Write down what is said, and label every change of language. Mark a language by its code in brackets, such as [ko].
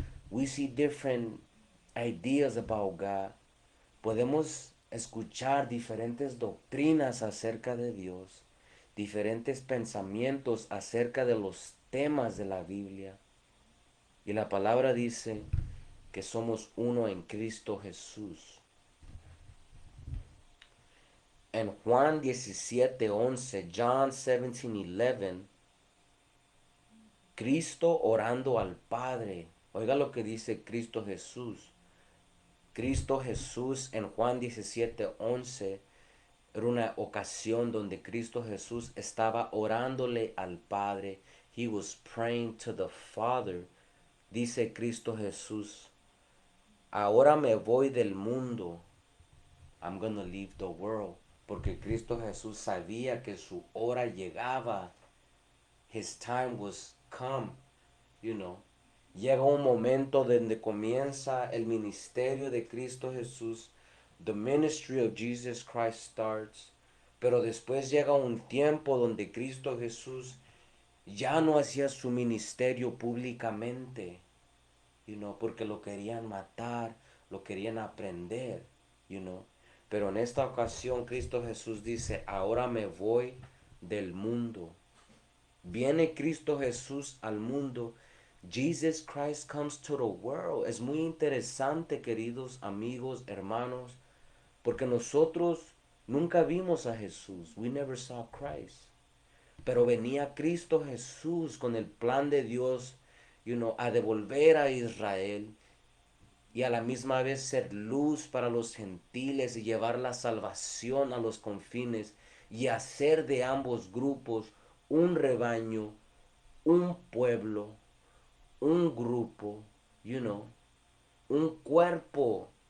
[en] We see different ideas about God. [es] Podemos escuchar diferentes doctrinas acerca de Dios, diferentes pensamientos acerca de los temas de la Biblia. Y la palabra dice que somos uno en Cristo Jesús. En Juan 17:11, John 17:11, Cristo orando al Padre. Oiga lo que dice Cristo Jesús. Cristo Jesús en Juan 17:11 era una ocasión donde Cristo Jesús estaba orándole al Padre. [en] He was praying to the Father. [es] Dice Cristo Jesús, ahora me voy del mundo. [en] I'm gonna leave the world. [es] Porque Cristo Jesús sabía que su hora llegaba. [en] His time was come, you know. [es] Llega un momento donde comienza el ministerio de Cristo Jesús. [en] The ministry of Jesus Christ starts. [es] Pero después llega un tiempo donde Cristo Jesús ya no hacía su ministerio públicamente, porque lo querían matar, lo querían aprender, [en] you know. [es] Pero en esta ocasión Cristo Jesús dice, ahora me voy del mundo. Viene Cristo Jesús al mundo. [en] Jesus Christ comes to the world. [es] Es muy interesante, queridos amigos, hermanos, porque nosotros nunca vimos a Jesús. [en] We never saw Christ. [es] Pero venía Cristo Jesús con el plan de Dios, a devolver a Israel y a la misma vez ser luz para los gentiles y llevar la salvación a los confines y hacer de ambos grupos un rebaño, un pueblo, un grupo, un cuerpo.